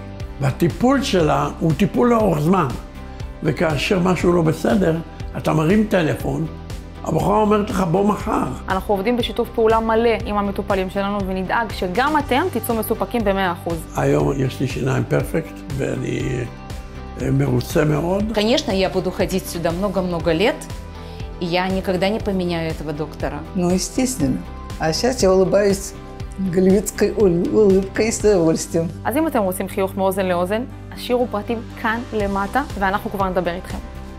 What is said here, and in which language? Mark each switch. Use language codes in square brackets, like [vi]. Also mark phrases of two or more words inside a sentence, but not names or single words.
[he] והטיפול שלה הוא טיפול לאורך זמן. וכאשר משהו לא בסדר, אתה מרים טלפון, הבחורה אומרת לך בוא מחר. אנחנו עובדים בשיתוף פעולה מלא עם המטופלים שלנו ונדאג שגם אתם תצאו מסופקים ב-100%. היום יש לי שיניים פרפקט ואני מרוצה מאוד. [ru] Конечно, я буду ходить сюда много-много лет, и я никогда не поменяю этого доктора. Ну, естественно. А сейчас я улыбаюсь голливудской улыбкой с удовольствием. [he] אז אם אתם רוצים חיוך מאוזן לאוזן, השאירו פרטים כאן למטה ואנחנו כבר נדבר איתכם.